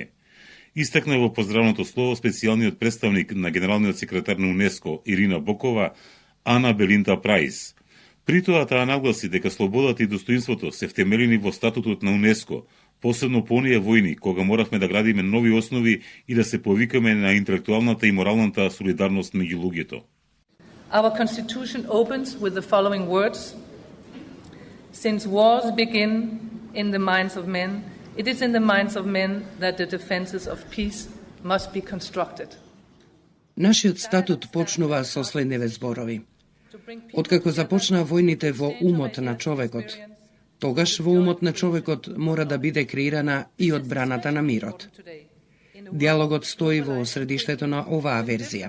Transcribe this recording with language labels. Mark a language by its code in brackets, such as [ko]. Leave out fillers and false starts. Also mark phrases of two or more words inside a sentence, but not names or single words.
[mk] Истакна во поздравното слово специјалниот представник на генералниот секретар на УНЕСКО Ирина Бокова, Ана Белинда Прајс. При тоа таа нагласи дека слободата и достоинството се втемелени во статутот на УНЕСКО, посебно по оние војни, кога моравме да градиме нови основи и да се повикаме на интелектуалната и моралната солидарност меѓу луѓето. [en] Our Constitution opens with the following words: Since wars begin in the minds of men, it is in the minds of men that the defenses of peace must be constructed. [mk] Нашиот статут почнува со следниве зборови. Откако започнаа војните во умот на човекот, тогаш во умот на човекот мора да биде креирана и одбраната на мирот. Диалогот стои во средиштето на оваа верзија.